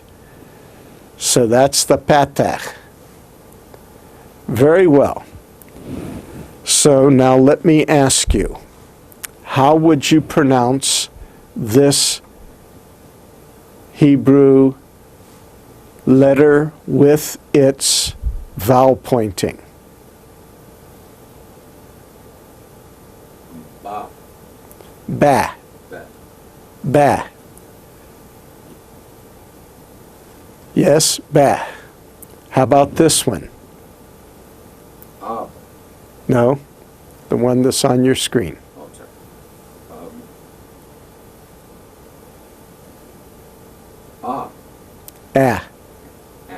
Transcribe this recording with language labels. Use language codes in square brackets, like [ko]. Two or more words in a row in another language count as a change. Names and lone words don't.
[en] So that's the patach. Very well. So now let me ask you, how would you pronounce this Hebrew letter with its vowel pointing? Ba. Ba. Ba. Ba. Yes, ba. How about this one? Ab. No, the one that's on your screen. Oh, sorry. Ah. Ah. Ah.